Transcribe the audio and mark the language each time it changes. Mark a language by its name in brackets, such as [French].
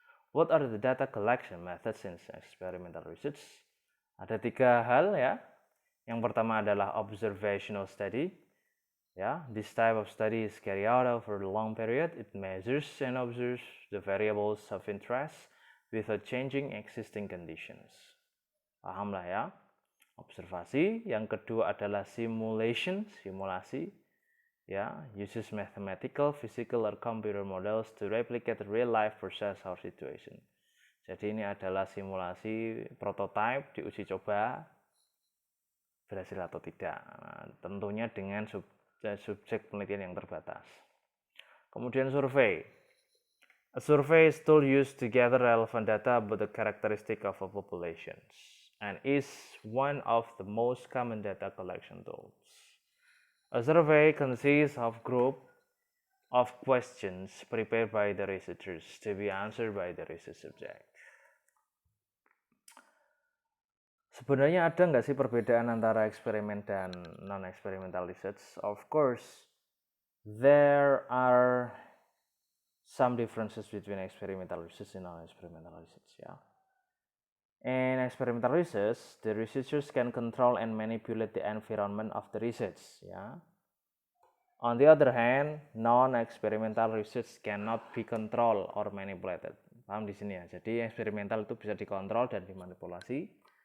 [English] What are the data collection methods in experimental research? [Indonesian] Ada 3 hal ya. Yang pertama adalah observational study. [English] Ya, this type of study is carried out over a long period. It measures and observes the variables of interest without changing existing conditions. [Indonesian] Paham lah ya. Observasi. Yang kedua adalah simulasi. [English] Ya, uses mathematical, physical, or computer models to replicate real life process or situation. [Indonesian] Jadi ini adalah simulasi prototipe diuji coba berhasil atau tidak. Nah, tentunya dengan subjek penelitian yang terbatas. Kemudian survei. [English] A survey is tool used to gather relevant data about the characteristic of a population and is one of the most common data collection tools. A survey consists of group of questions prepared by the researchers to be answered by the research subject. [Indonesian] Sebenarnya ada nggak sih perbedaan antara eksperimen dan non-experimental research? [English] Of course, there are some differences between experimental research and non-experimental research. Yeah. In experimental research, the researchers can control and manipulate the environment of the research. Yeah. On the other hand, non-experimental research cannot be controlled or manipulated. [Indonesian] Paham di sini ya? Jadi eksperimental itu bisa dikontrol dan dimanipulasi.